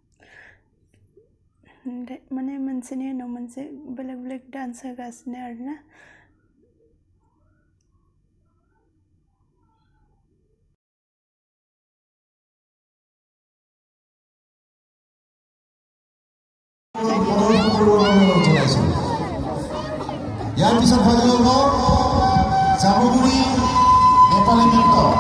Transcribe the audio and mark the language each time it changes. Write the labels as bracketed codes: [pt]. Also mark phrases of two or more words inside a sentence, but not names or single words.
[brx] माने मोनसेनि उनाव मोनसे बेलेग डान्स होगासिनो आरोना [as] ইয়াৰ পিছত ভাগি ল'ব জামুগুৰি নেপালী নৃত্য